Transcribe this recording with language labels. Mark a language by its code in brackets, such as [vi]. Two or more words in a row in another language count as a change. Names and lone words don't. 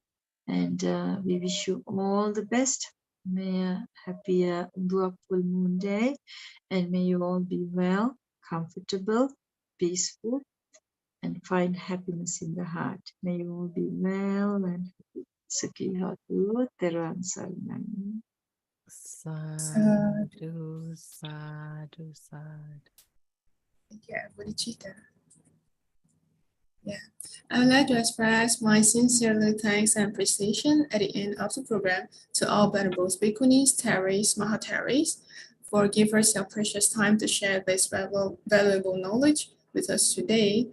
[en] And we wish you all the best. May a happy full moon day, and may you all be well, comfortable, peaceful, and find happiness in the heart. May you all be well and happy. Sakihatu Teruvan Saranam. [pi] Sadhu, sadhu, sadhu. [en] Yeah, Bodhicitta. Yeah, I would like to express my sincere thanks and appreciation at the end of the program to all Venerables, Bhikkhunis, Theris, Mahatheris for giving us your precious time to share this valuable knowledge with us today.